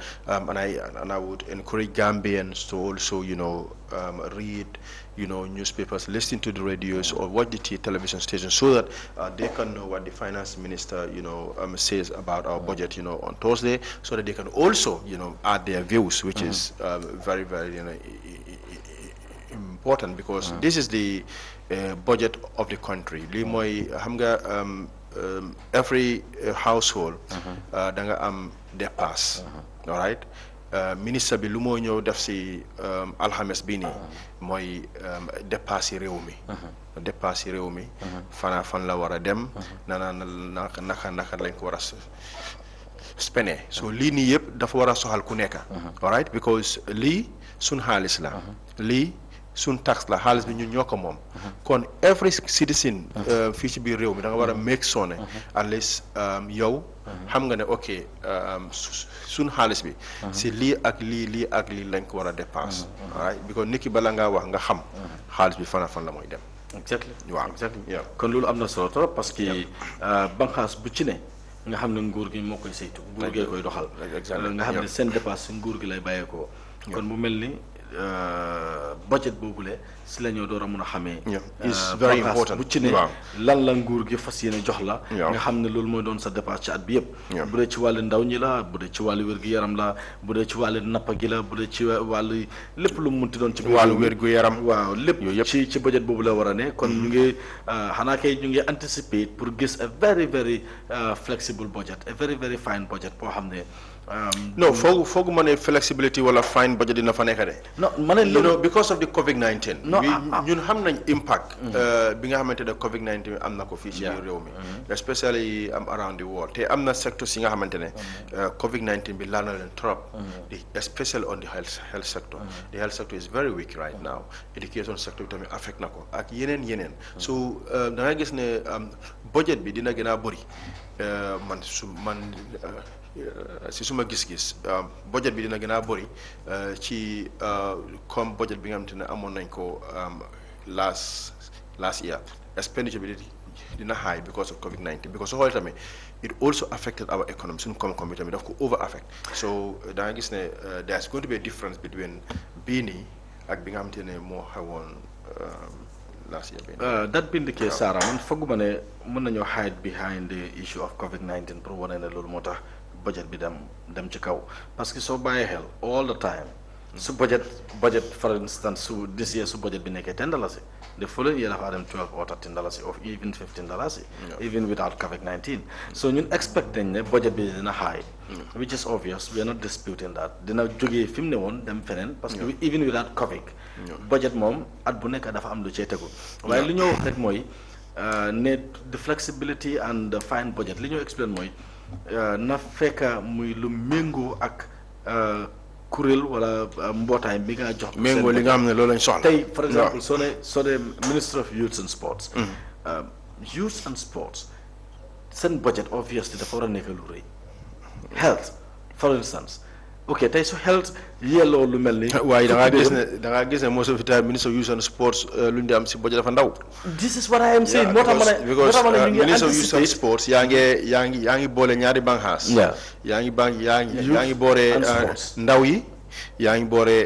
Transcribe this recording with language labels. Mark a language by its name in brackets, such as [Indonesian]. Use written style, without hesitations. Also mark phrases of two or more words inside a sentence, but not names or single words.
[English] And I would encourage Gambians to also, read, newspapers, listen to the radios or watch the television stations so that they can know what the finance minister, says about our budget, on Thursday, so that they can also, add their views, which is very, very, important because this is the budget of the country. Every household, [Wolof] danga am dépasse, [English] all right? [Wolof] Ministre bi lu moo ñëw def si alxames bii nii mooy dépasse réew mi fan la war a dem naka lañ ko war a spene so lii nii yëpp dafa war a soxal ku nekk [English] all right because [Wolof] lii sun xaalis la lii sun tax la xaalis bi ñun ñoo ko moom kon [English] every citizen [Wolof] fii ci biir réew mi da nga war a [English] make sure [Wolof] ne [English] at least [Wolof] yow xam nga ne ok sun xaalis bi si lii ak lii lañ ko war a dépense [English] right because [Wolof] nit ki bala ngaa wax nga xam xaalis bi fan la mooy dem [English] exactly [Wolof] waaw kon loolu am na solo [French] trop parce que [Wolof] banqaas bu ci ne nga xam ne nguur gi moo koy saytu nguur gee koy doxal nga xam ne seen dépense nguur gi lay bàyyeekoo kon bu mel ni budget boobule si la ñoo door a mun a xamee [English] is very important [Wolof] bu ci ne lan la nguur gi fas yéene jox la nga xam ne loolu mooy doon sa dépense ci at bi yëpp bu dee ci wàllu ndaw ñi la bu dee ci wàllu wér-gu-yaram la bu dee ci wàllu nappa gi la bu dee ci wàllu lépp lu mu munti doon ci wàllu wér-gu-yaram waaw lépp ci budget boobu la war a ne kon ñu ngi xanaa kay ñu ngi [French] anticiper pour [Wolof] gis [English] a very very flexible budget a very very fine budget [Wolof] boo xam ne [English] No, for money flexibility wala fine budget [Wolof] dina fa nekk de. [English] No, money. You know, because of the COVID-19. No, [Wolof] ñun xam nañ impact. Bi nga xamante ne COVID-19 am na ko fii ci biir réew mi. [English] Especially around the world. [Wolof] Te am na secteurs yi nga xamante ne COVID-19 bi laal na leen trop. [English] Especially on the health sector. The health sector is very weak right now. Education sector [Wolof] bi tamit affect na ko ak yeneen. So da nga gis ne budget bi dina gën a bëri si suma gis-gis budget bi dina gën a bëri ci comme budget bi nga xamante ne amoon nañ ko [English] last year expenditure [Wolof] bi dina [English] high because of COVID-19 because [Wolof] soo xoolee tamit [English] it also affected our economy [Wolof] suñu koom-koom bi tamit daf ko [English] over affect so [Wolof] da nga gis ne [English] there's going to be a difference between [Wolof] bii nii ak bi nga xamante ne moo xewoon [English] last year. That being the case, Sarah, [Wolof] man foguma ne mën nañoo [English] hide behind the issue of COVID-19 [Wolof] pour wane ne loolu moo tax budget bi dem ci kaw [French] parce que [Wolof] soo bàyyee xel [English] all the time su budget for instance su this year su budget [Wolof] bi nekkee [English] $10 the following year [Wolof] dafa dem [English] $12 or $13 or even $15 even without COVID-19 so [Wolof] ñun expect nañ ne budget bi dina [English] high which is obvious we are not disputing that [Wolof] dina jógee fi mu ne woon dem feneen [French] parce que [English] even without COVID [Wolof] budget moom at bu nekk dafa am lu cee tegu waaye li ñoo wax rek mooy ne [English] the flexibility and the fine budget [Wolof] li ñoo explain mooy na fekka muy lu méngoo ak kuréel wala mbootaay bi nga jox méngoo li nga xam ne loolu lañ soxla [English] tey for example soo dee Minister of Youth and Sports youth and sports seen budget obviously [Wolof] dafa war a nekk lu rëy [English] health for instance ok [Wolof] tey su [English] health [Wolof] yelloo lu mel ni waaye da ngaa gis ne [English] most of the time Minister of Youth and Sports [Wolof] lu ñu di am si budget dafa ndaw [English] this is what I am saying [Wolof] moo tax ma ne Minister of Youth and Sports yaa ngi boole ñaari banxaas yaa ngi boole ndaw yi yaa ngi boole